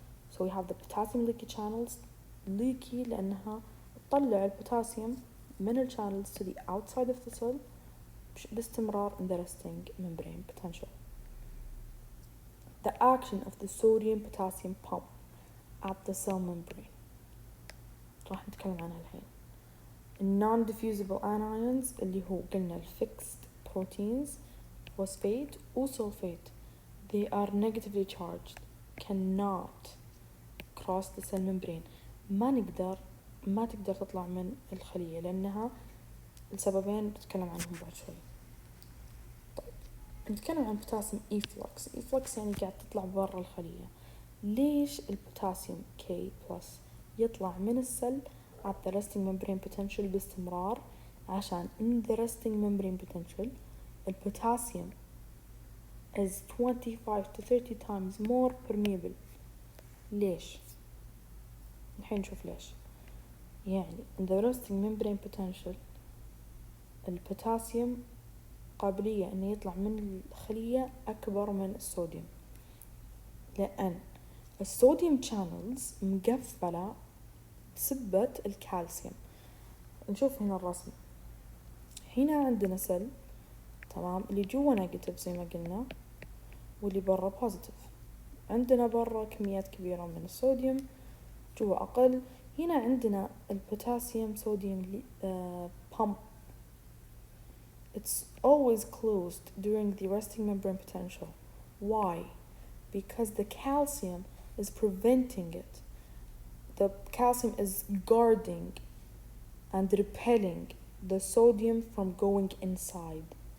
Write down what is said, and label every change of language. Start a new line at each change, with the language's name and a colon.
English: So we have the potassium leaky channels leaky
Arabic: لأنها تطلع البوتاسيوم من ال
English: channels to the outside of the cell
Arabic: باستمرار
English: in the resting membrane potential. The action of the sodium potassium pump at the cell membrane
Arabic: راح نتكلم عنها الحين.
English: non-diffusible anions
Arabic: اللي هو قلنا
English: fixed proteins phosphate و sulfate, they are negatively charged, cannot cross the cell membrane.
Arabic: ما تقدر تطلع من الخلية لأنها السببين بتكلم عنهم بعد شوي. طيب نتكلم عن بوتاسيوم efflux يعني قاعد تطلع برا الخلية. ليش البوتاسيوم
English: K+
Arabic: يطلع من السل
English: at the resting membrane potential
Arabic: باستمرار؟ عشان
English: in the resting membrane potential
Arabic: البوتاسيوم
English: is 25 to 30 times more permeable.
Arabic: ليش؟ الحين نشوف ليش. يعني
English: in the resting membrane potential
Arabic: البوتاسيوم قابلية انه يطلع من الخلية اكبر من الصوديوم، لان الصوديوم channels مقفلة بسبة الكالسيوم. نشوف هنا الرسم. هنا عندنا سل، تمام، اللي جوا نيجاتيف زي ما قلنا واللي برا بوزيتيف. عندنا برا كميات كبيرة من الصوديوم، جوا أقل. هنا عندنا البوتاسيوم صوديوم pump.
English: It's always closed during the resting membrane potential. Why? Because the calcium is preventing it. The calcium is guarding and repelling the sodium from going inside.